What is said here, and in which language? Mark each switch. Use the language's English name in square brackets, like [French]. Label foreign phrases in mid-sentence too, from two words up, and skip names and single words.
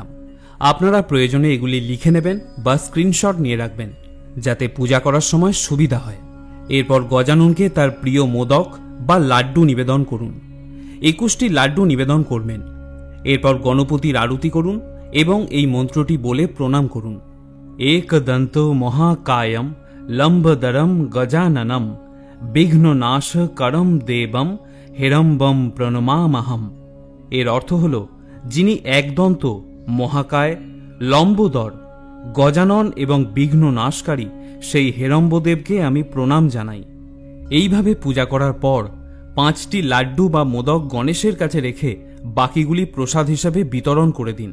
[Bangla] আপনারা প্রয়োজনে এগুলি লিখে নেবেন বা স্ক্রিনশট নিয়ে রাখবেন, যাতে পূজা করার সময় সুবিধা হয়। এরপর গজাননকে তার প্রিয় মোদক বা লাড্ডু নিবেদন করুন। 21টি লাড্ডু নিবেদন করবেন। এরপর গণপতির আরতি করুন এবং এই মন্ত্রটি বলে প্রণাম করুন, [Sanskrit] एकदन्त महाकायम लंबोदरम गजाननम বিঘ্ননাশ করম দেবম হেরম্বম প্রণমামহম। [Bangla] এর অর্থ হল, যিনি একদন্ত, মহাকায়, লম্বোদর, গজানন এবং বিঘ্ন নাশকারী সেই হেরম্বদেবকে আমি প্রণাম জানাই। এইভাবে পূজা করার পর 5টি লাড্ডু বা মোদক গণেশের কাছে রেখে বাকিগুলি প্রসাদ হিসাবে বিতরণ করে দিন।